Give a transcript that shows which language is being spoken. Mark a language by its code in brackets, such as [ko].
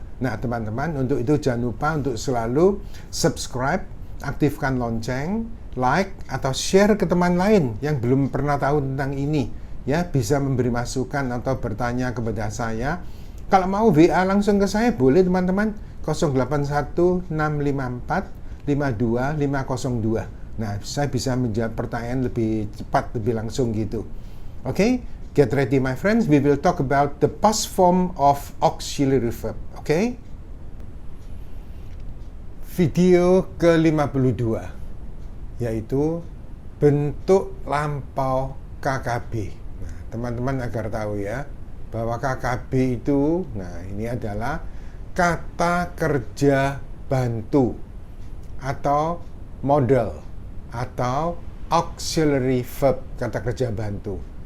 [id] Nah teman-teman, untuk itu jangan lupa untuk selalu subscribe, aktifkan lonceng, like atau share ke teman lain yang belum pernah tahu tentang ini ya, bisa memberi masukan atau bertanya kepada saya. Kalau mau WA langsung ke saya boleh teman-teman, 081654525502. Nah, saya bisa menjawab pertanyaan lebih cepat, lebih langsung gitu. [en] Oke, get ready my friends. We will talk about the past form of auxiliary verb. Oke? [id] Video ke-52 yaitu bentuk lampau KKB. Nah, teman-teman agar tahu ya, bahwa KKB itu, nah ini adalah kata kerja bantu atau model atau auxiliary verb, kata kerja bantu.